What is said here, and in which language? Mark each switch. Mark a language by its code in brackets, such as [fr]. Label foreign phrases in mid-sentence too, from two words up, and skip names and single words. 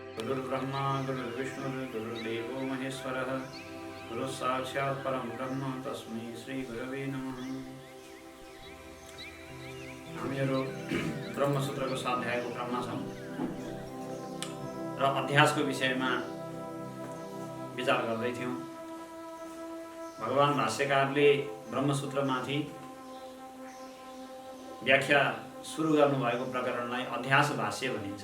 [sa] गुरुर्ब्रह्मा गुरुर्विष्णु गुरुर्देवो महेश्वरः गुरु साक्षात् परम ब्रह्म तस्मै श्री गुरवे नमः। [ne] हामीहरू ब्रह्मसूत्रको स्वाध्यायको क्रममा छौँ र अध्यासको विषयमा विचार गर्दै थियौँ। भगवान भाष्यकारले ब्रह्मसूत्रमाथि व्याख्या सुरु गर्नुभएको प्रकरणलाई अध्यास भाष्य भनिन्छ।